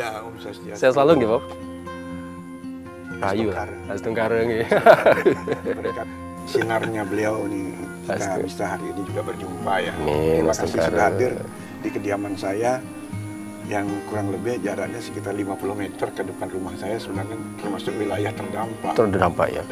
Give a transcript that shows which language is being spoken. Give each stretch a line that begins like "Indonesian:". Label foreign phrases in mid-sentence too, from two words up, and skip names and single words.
Indonesian: Ya, Om Swastiastu. Sehat selalu nggih, Prof?
Balinese: Rayu, Astungkara nggih.
Indonesian: Berkat sinarnya beliau nih, kita bisa hari ini juga berjumpa ya. Terima kasih sudah hadir di kediaman saya yang kurang lebih jaraknya sekitar 50 meter ke depan rumah saya, sebenarnya termasuk wilayah terdampak ya